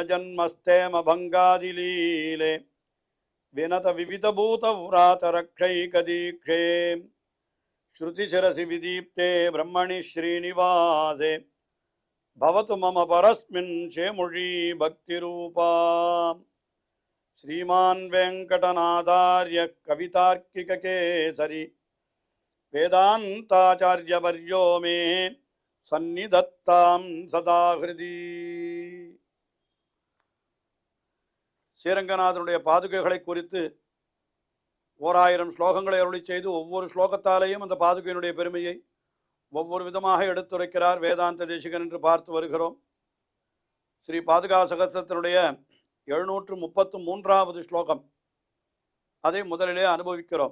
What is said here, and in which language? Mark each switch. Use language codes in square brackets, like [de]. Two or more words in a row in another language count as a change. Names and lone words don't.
[sa] जन्मस्थेम भङ्गादिलीले विनत विविधभूत व्रात रक्षैकदीक्षे श्रुतिशिरसि विदीप्ते ब्रह्मणि श्रीनिवासे भवतु मम परस्मिन् शेमुषी भक्तिरूपा श्रीमान वेंकटनाथार्य कवितार्किक केसरी वेदांताचार्यवर्यो मे सन्निधत्तां सदा हृदि [ta] ஸ்ரீரங்கநாதனுடைய பாதுகைகளை குறித்து 1000 ஸ்லோகங்களை அருளி செய்து ஒவ்வொரு ஸ்லோகத்தாலேயும் அந்த பாதுகையினுடைய பெருமையை ஒவ்வொரு விதமாக எடுத்துரைக்கிறார் வேதாந்த தேசிகன் என்று பார்த்து வருகிறோம். ஸ்ரீ பாதுகா சகஸ்ரத்தினுடைய 733வது ஸ்லோகம், அதை முதலிலே அனுபவிக்கிறோம்.